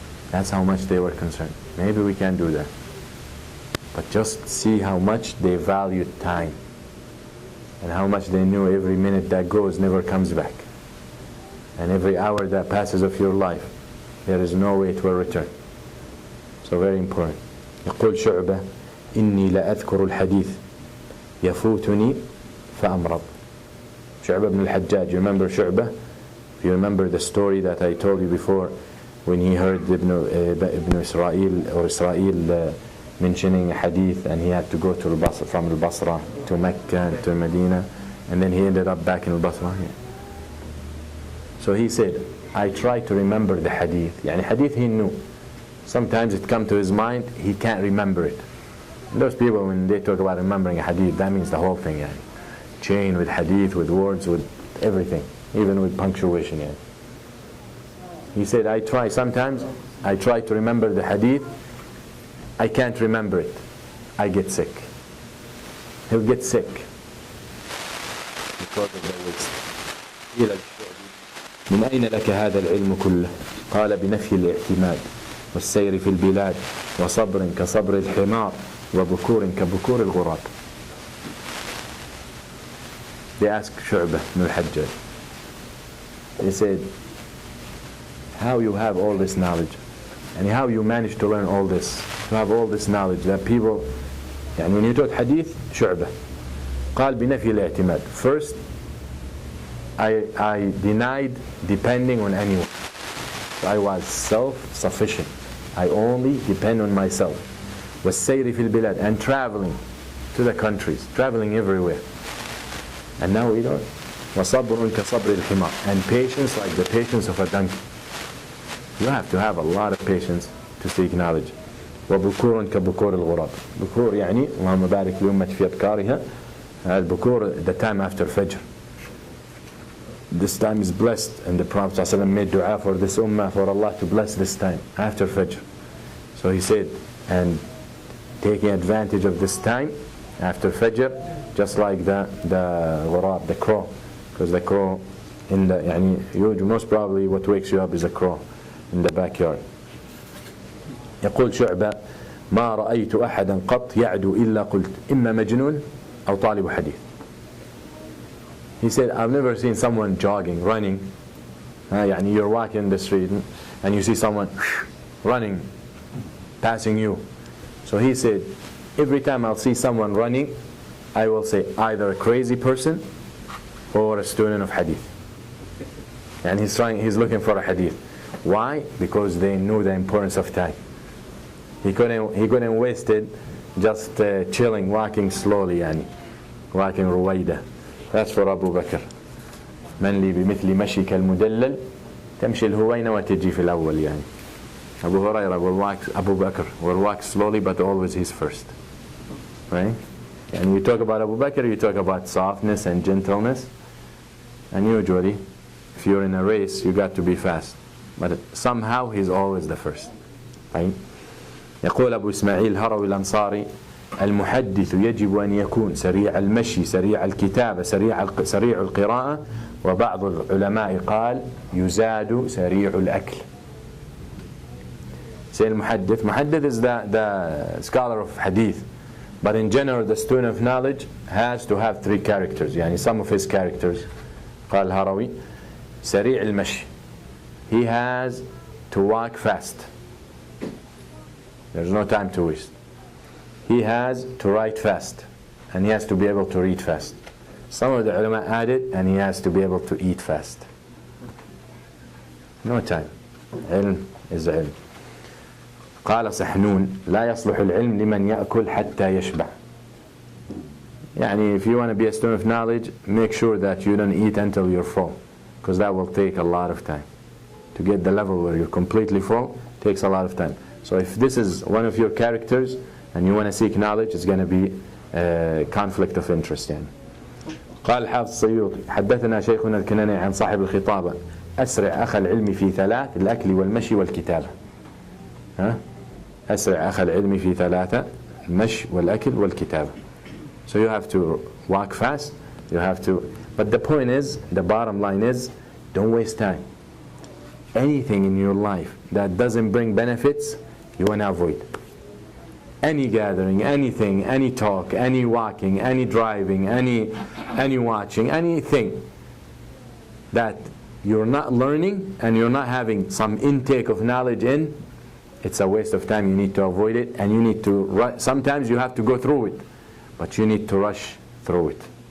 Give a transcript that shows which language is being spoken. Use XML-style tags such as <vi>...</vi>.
<en>That's how much they were concerned. Maybe we can do that. But just see how much they valued time, and how much they knew every minute that goes never comes back. And every hour that passes of your life, there is no way to a return. So very important.</en> <ar>يقول شعبة إني لأذكر الحديث يفوتني فأمرض.</ar> <en>شعبة بن الحجاج. You remember شعبة? If you remember the story that I told you before, when he heard Ibn Israel mentioning a hadith, and he had to go to from Al-Basra to Mecca to Medina, and then he ended up back in Al-Basra. Yeah. So he said, I try to remember the hadith. Yani hadith he knew. Sometimes it comes to his mind, he can't remember it. And those people, when they talk about remembering a hadith, that means the whole thing. Yani. Chain with hadith, with words, with everything, even with punctuation. Yani. He said, sometimes I try to remember the hadith, I can't remember it. I get sick. He'll get sick because of the waste.</en> <ar>من أين لك هذا العلم كله؟ قال بنفي الاعتماد والسير في البلاد وصبر كصبر الحمار وبكور كبكور الغراب.</ar> <en>They asked شعبة بن الحجاج, He said, how you have all this knowledge and how you manage to learn all this, to have all this knowledge that people, يعني when you taught hadith, شعبة</en> <ar>قال بنفي الاعتماد.</ar> <en>First, I denied depending on anyone. I was self-sufficient. I only depend on myself.</en> <ar>والسير في البلاد,</ar> <en>and traveling to the countries, traveling everywhere. And now we don't.</en> <ar>وصبر كصبر الحمار,</ar> <en>and patience like the patience of a donkey. You have to have a lot of patience to seek knowledge.</en> <ar>وبكور كبكور الغراب. بكور يعني اللهم بارك لأمة في أبكارها.</ar> <en>البكور, the time after Fajr. This time is blessed, and the Prophet ﷺ made dua for this ummah, for Allah to bless this time after Fajr. So he said, and taking advantage of this time after Fajr, just like the ghurab, the crow, because the crow in the يعني most probably what wakes you up is a crow in the backyard.</en> <ar>يقول شعبة ما رأيت أحدا قط يعدو إلا قلت إما مجنون أو طالب حديث.</ar> <en>He said, I've never seen someone jogging, running. يعني you're walking in the street and you see someone running, passing you. So he said, every time I'll see someone running, I will say either a crazy person or a student of hadith. And he's looking for a hadith. Why? Because they knew the importance of time. He couldn't waste it just chilling, walking slowly, walking ruwaida. That's for Abu Bakr.</en> <ar>من لي بمثل مشيك المدلل تمشي الهوينة وتجي في الأول يعني.</ar> <en>Abu Huraira will walk, Abu Bakr will walk slowly, but always he's first. Right? And you talk about Abu Bakr, you talk about softness and gentleness. And usually, if you're in a race, you got to be fast. But somehow he's always the first. Right?</en> <ar>يقول أبو إسماعيل هروي الأنصاري المحدث يجب أن يكون سريع المشي سريع الكتابة سريع القراءة وبعض العلماء قال يزاد سريع الأكل.</ar> <en>Say المحدث, muhaddith is the scholar of hadith, but in general the student of knowledge has to have three characters. يعني some of his characters</en> <ar>قال هروي سريع المشي,</ar> <en>he has to walk fast, there's no time to waste. He has to write fast, and he has to be able to read fast. Some of the ulama added, and he has to be able to eat fast. No time. علم is علم.</en> <ar>قال صحنون لا يصلح العلم لمن يأكل حتى يشبع.</ar> <en>يعني if you want to be a student of knowledge, make sure that you don't eat until you're full, because that will take a lot of time. To get the level where you're completely full takes a lot of time. So if this is one of your characters and you want to seek knowledge, it's going to be a conflict of interest يعني.</en> <ar>قال حافظ السيوطي حدثنا شيخنا الكناني عن صاحب الخطابة أسرع أخ العلم في ثلاث الأكل والمشي والكتابة. أسرع أخ العلم في ثلاثة المشي والأكل والكتابة.</ar> <en>So you have to walk fast, you have to, but the point is, the bottom line is, don't waste time. Anything in your life that doesn't bring benefits, you want to avoid. Any gathering, anything, any talk, any walking, any driving, any watching, anything that you're not learning and you're not having some intake of knowledge in, it's a waste of time. You need to avoid it, and you need to, sometimes you have to go through it, but you need to rush through it.</en>